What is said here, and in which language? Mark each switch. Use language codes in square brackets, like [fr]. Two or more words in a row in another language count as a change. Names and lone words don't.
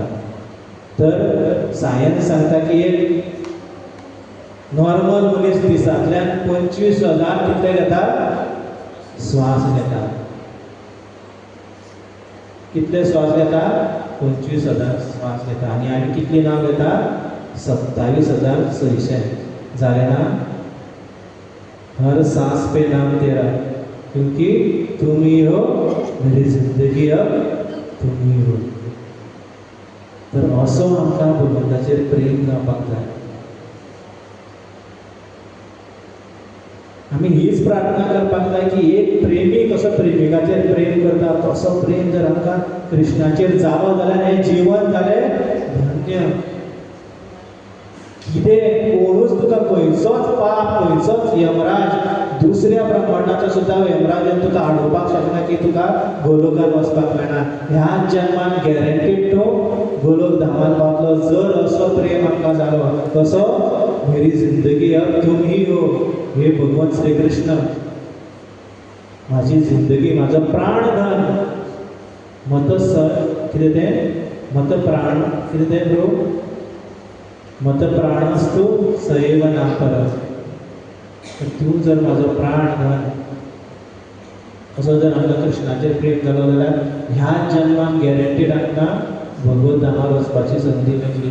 [kok] तर सायन्स सांगता की एक नॉर्मल मनीस दिसांतल्यान 25,000 कितले घेता? श्वास घेता. कितले श्वास घेता? 25,000 श्वास घेता. आनी आमी कितली नांव घेता? 27,600. जालें ना? [hi] हर सांस पे नाम तेरा, क्योंकि तुम ही हो मेरी जिंदगी, अब तुम ही हो. [kok] तर असो आमकां भगवंताचेर प्रेम जावपाक जाय. आमी हीच प्रार्थना करपाक जाय की एक प्रेमी कसो प्रेमिकाचेर प्रेम करता, तसो प्रेम जर आमकां कृष्णाचेर जालो जाल्यार हें जीवन जालें धन्य. कितें कोणूच तुका खंयचोच पाप, खंयचोच यमराज, दुसऱ्या ब्रह्मांडाचो सुद्दां यमराजान तुका आडोवपाक शकना की तुका गोलोकांत वचपाक मेळना. ह्याच जन्मान गॅरंटीड तो गोलोक धामांत पावतलो जर असो प्रेम आमकां जालो. कसो? [hi] मेरी जिंदगी अब तुम ही हो. [kok] हे भगवान श्री कृष्ण माझी जिंदगी, माझं प्राणधन, मत कितें तें मत प्राण, कितें तें ब्रो, [sa] मत प्राणस्तु सैव नापर. [kok] तर तूं जर म्हाजो प्राणधन, असो जर आमकां कृष्णाचेर प्रेम जालो जाल्यार ह्याच जन्मान गॅरंटीड आमकां भगवत धामार वचपाची संदी मेळटली.